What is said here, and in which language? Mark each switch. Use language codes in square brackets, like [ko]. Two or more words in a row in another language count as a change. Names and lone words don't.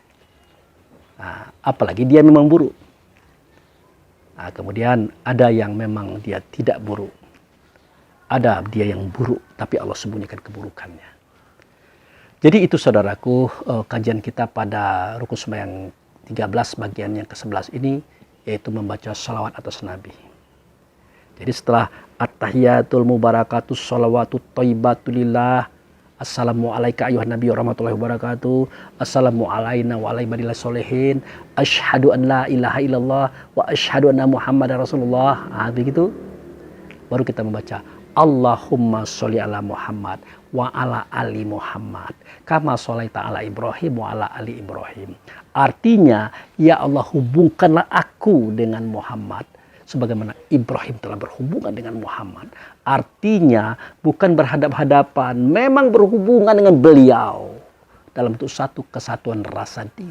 [id] Nah, apalagi dia memang buruk. Nah, kemudian ada yang memang dia tidak buruk. Ada dia yang buruk, tapi Allah sembunyikan keburukannya. Jadi itu saudaraku, kajian kita pada rukun sembahyang 13 bagian yang ke-11 ini, yaitu membaca salawat atas Nabi. Jadi setelah [ar] التحيات المباركات الصلوات الطيبات لله، السلام عليك أيها النبي ورحمة الله وبركاته، السلام علينا وعلى عباد الله الصالحين، أشهد أن لا إله إلا الله وأشهد أن محمدا رسول الله. [id] Begitu. baru kita membaca [ar] اللهم صل على محمد وعلى آل محمد كما صليت على إبراهيم وعلى آل إبراهيم. [id] Artinya, ya Allah, hubungkanlah aku dengan Muhammad sebagaimana Ibrahim telah berhubungan dengan Muhammad. Artinya bukan berhadap-hadapan, memang berhubungan dengan beliau dalam bentuk satu kesatuan rasa diri.